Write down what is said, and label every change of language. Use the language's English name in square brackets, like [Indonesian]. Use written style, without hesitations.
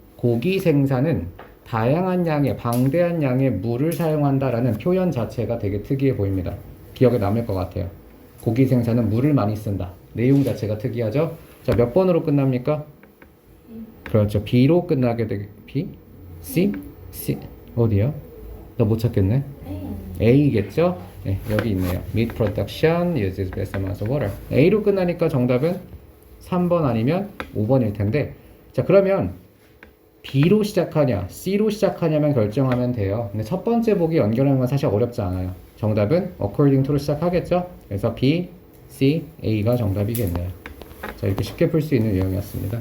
[Korean] 고기 생산은 다양한 양의, 방대한 양의 물을 사용한다라는 표현 자체가 되게 특이해 보입니다. 기억에 남을 것 같아요. 고기 생산은 물을 많이 쓴다. 내용 자체가 특이하죠? 자, 몇 번으로 끝납니까? 그렇죠. B로 끝나게 되게 B, C, C 어디야? 나 못 찾겠네. A겠죠? 네, 여기 있네요. [English] Meat production uses vast amounts of water. [Korean] A로 끝나니까 정답은 3번 아니면 5번일 텐데, 자 그러면 B로 시작하냐 C로 시작하냐만 결정하면 돼요. 근데 첫 번째 보기 연결하는 건 사실 어렵지 않아요. 정답은 according to로 시작하겠죠. 그래서 B, C, A가 정답이겠네요. 자 이렇게 쉽게 풀 수 있는 유형이었습니다.